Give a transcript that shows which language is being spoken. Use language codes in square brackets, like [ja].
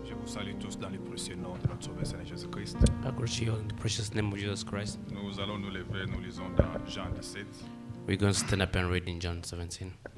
[fr] salue tous dans le précieux nom de notre Sauveur Seigneur Jésus-Christ. [en] I greet you in the precious name of Jesus Christ. [fr] Nous allons nous lever, nous lisons dans Jean 17. [en] We're going to stand up and read in John 17.